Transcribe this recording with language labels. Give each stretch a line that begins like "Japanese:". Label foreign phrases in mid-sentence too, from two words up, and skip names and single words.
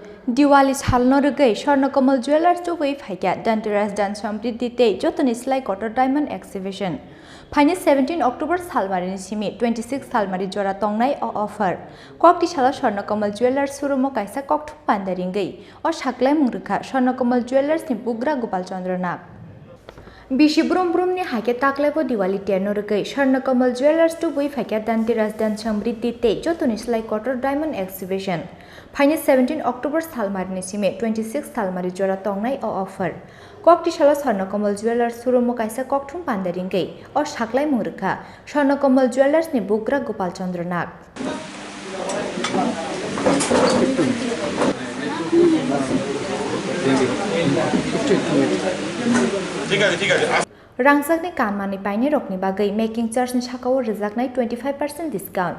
Kok Borok: Diwali salno rugwi Swarna Kamal Jewelers Tubui Phaikha Dhanteras Dhansamridhi tei jotoni slai
English: quarter diamond exhibition.
Kok Borok: Phaini 17 October salmari ni simi 26 salmari jora tongnai o offer. Kokti sala Swarna Kamal Jewelers surumo kaisa kokthuk pandaringei o saklai mungrikha Swarna Kamal Jewelers ni bugra Gopal Chandra Nag. Bishi brum brum ni haike taklaibo Diwali terno rugwi Swarna Kamal Jewelers Tubui Phaikha Dhanteras Dhansamridhi tei jotoni slai
English: quarter diamond exhibition.
Kok Borok: Phaini 17 October salmari ni simi 26 salmari jora tongnai o offer. Kokti sala Swarna Kamal Jewelers surumo kaisa kokthum pandaringei o saklai mungrikha Swarna Kamal Jewelers ni bugra Gopal Chandra Nag. Rangjakni kanmani paine rokni bagai
English: making charge
Kok Borok: ni sakao rijaknai 25% discount.